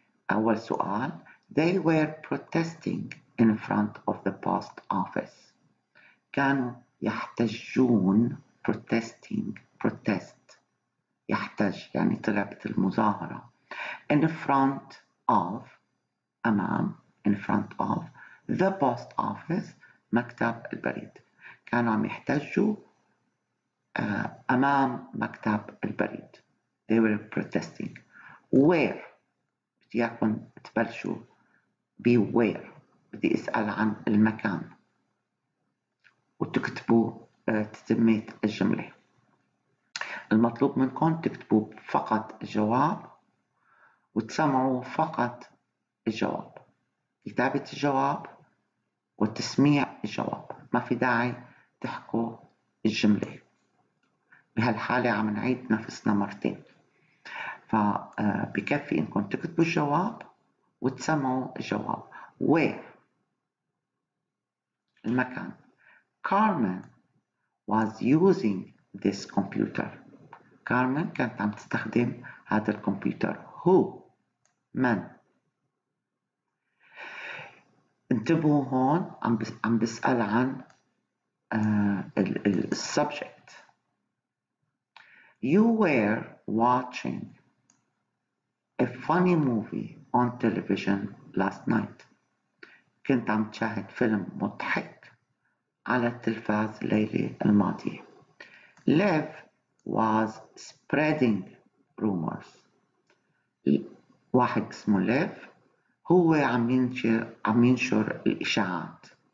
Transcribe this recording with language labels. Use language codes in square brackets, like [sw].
[ar] أول سؤال: [en] They were protesting in front of the post office. [ar] كانوا يحتجون. protest يحتج يعني طلعت المظاهرة. [en] in front of أمام in front of the post office [ar] مكتب البريد. كانوا عم يحتجوا أمام مكتب البريد. [en] They were protesting. [ar] Where بدي إياكم تبلشوا where. بدي أسأل عن المكان وتكتبوا تتمة الجملة. المطلوب منكم تكتبوا فقط الجواب وتسمعوا فقط الجواب. كتابة الجواب وتسميع الجواب، ما في داعي تحكوا الجملة. بهالحالة عم نعيد نفسنا مرتين، فبكفي انكم تكتبوا الجواب وتسمعوا الجواب. where المكان. [en] Carmen was using this computer. [ar] كارمن كانت عم تستخدم هذا الكمبيوتر. who من. انتبهوا هون عم بسأل عن السبجكت. [en] You were watching a funny movie on television last night. [ar] كنت عم تشاهد فيلم مضحك على التلفاز الليلة الماضية. [en] Lev was spreading rumors. [ar] واحد اسمه ليف هو عم ينشر الإشاعات.